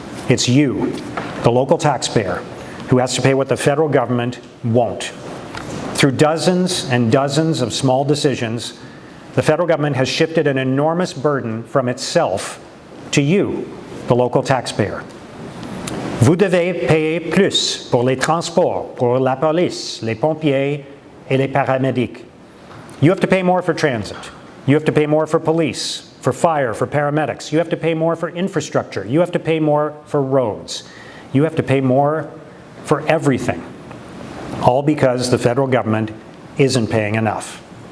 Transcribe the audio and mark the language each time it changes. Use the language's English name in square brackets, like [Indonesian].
[English] It's you, the local taxpayer, who has to pay what the federal government won't. Through dozens and dozens of small decisions, the federal government has shifted an enormous burden from itself to you, the local taxpayer. [French] Vous devez payer plus pour les transports, pour la police, les pompiers, et les paramédics. [English] You have to pay more for transit. You have to pay more for police, for fire, for paramedics. You have to pay more for infrastructure. You have to pay more for roads. You have to pay more for everything. All because the federal government isn't paying enough.